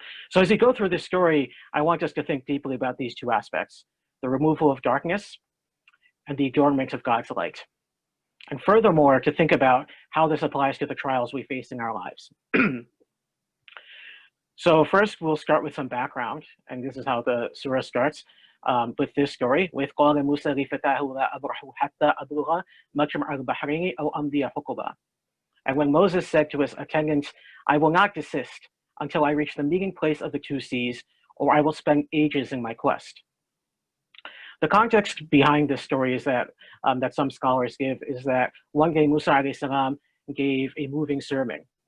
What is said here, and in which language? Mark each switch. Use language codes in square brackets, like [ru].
[en] So as we go through this story, I want us to think deeply about these two aspects, the removal of darkness and the adornment of God's light. And furthermore, to think about how this applies to the trials we face in our lives. So first, we'll start with some background, and this is how the surah starts with this story. [ar] وَإِذْ قَالَ مُوسَى لِفَتَاهُ لَا أَبْرَحُ حَتَّى أَبْلُغَ مَجْمَعَ الْبَحْرَيْنِ أَوْ أَمْضِيَ حُقُبًا. [en] And when Moses said to his attendants, I will not desist until I reach the meeting place of the two seas, or I will spend ages in my quest. The context behind this story is that some scholars give is that one day Musa alayhi salam gave a moving sermon.